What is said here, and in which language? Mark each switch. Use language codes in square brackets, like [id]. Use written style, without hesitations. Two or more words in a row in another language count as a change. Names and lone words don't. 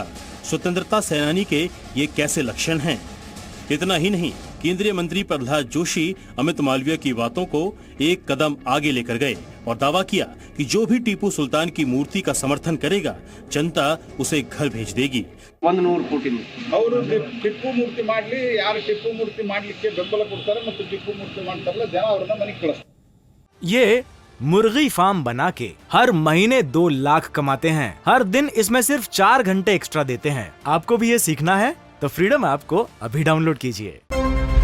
[hi] स्वतंत्रता सेनानी के ये कैसे लक्षण हैं? इतना ही नहीं, केंद्रीय मंत्री प्रहलाद जोशी अमित मालवीय की बातों को एक कदम आगे लेकर गए और दावा किया कि जो भी टीपू सुल्तान की मूर्ति का समर्थन करेगा, जनता उसे घर भेज देगी। [kn] 100 ಕೋಟಿ ಅವರು ಟಿಪ್ಪು ಮೂರ್ತಿ ಮಾಡಲಿ, ಯಾರು ಟಿಪ್ಪು ಮೂರ್ತಿ ಮಾಡಲಿಕ್ಕೆ ಬೆಂಬಲ ಕೊಡ್ತಾರೆ ಮತ್ತು ಟಿಪ್ಪು ಮೂರ್ತಿ ಮಾಡ್ತಾರಲ್ಲ, ಜನ ಅವರನ್ನ ಮನೆಗೆ ಕಳಿಸ್ತಾರೆ। [hi] ये मुर्गी फार्म बना के हर महीने 2 लाख कमाते हैं। हर दिन इसमें सिर्फ 4 घंटे एक्स्ट्रा देते हैं। आपको भी ये सीखना है तो फ्रीडम ऐप को अभी डाउनलोड कीजिए।